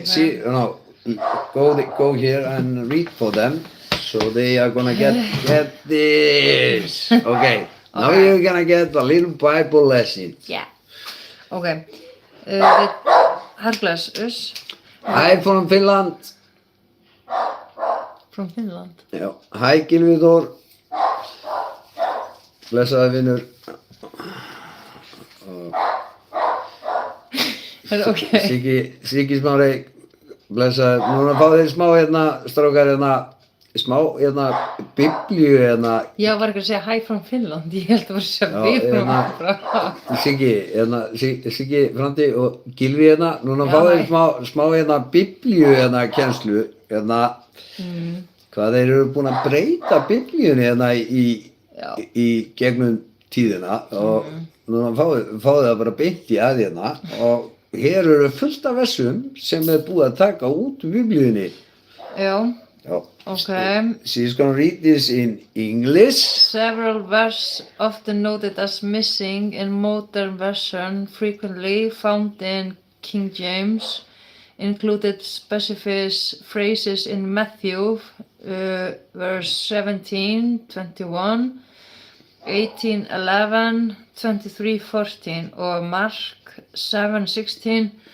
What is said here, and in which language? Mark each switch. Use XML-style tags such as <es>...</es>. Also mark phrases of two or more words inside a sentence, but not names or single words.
<en>See, go here and read for them. So they are gonna get this. Okay. Now Okay. you're gonna get a little Bible lesson. Yeah. Okay. Hercules is Hi from Finland. from Finland.</en> <is>Já, hæ Gylfi Þór. Blessaði vinur.</is> <en>Okay.</en> <is>Siggi Smári, blessaði. Núna fáið þið smá hérna, strákar hérna, smá hérna, biblíu hérna. Já, var ekki að segja</is> <en>hi from Finland.</en> <is>Ég held að var að segja Já, við from hérna. Finland. Siggi, hérna, Siggi Frandi og Gylfi hérna. Núna Já, fáið hæ. þið smá hérna, biblíu hérna, kennslu. Hérna, hvað þeir eru búin að breyta biblíunni hérna Já. í gegnum tíðina og núna fáið það bara beint í að hérna og hér eru fullt af versum sem búið að taka út úr biblíunni. Já, Já.</is> <en>okay. She's gonna read this in English. Several verses often noted as missing in modern version frequently found in King James included specific phrases in Matthew verse 17, 21, 18, 11, 23, 14 or Mark 7, 16,</en>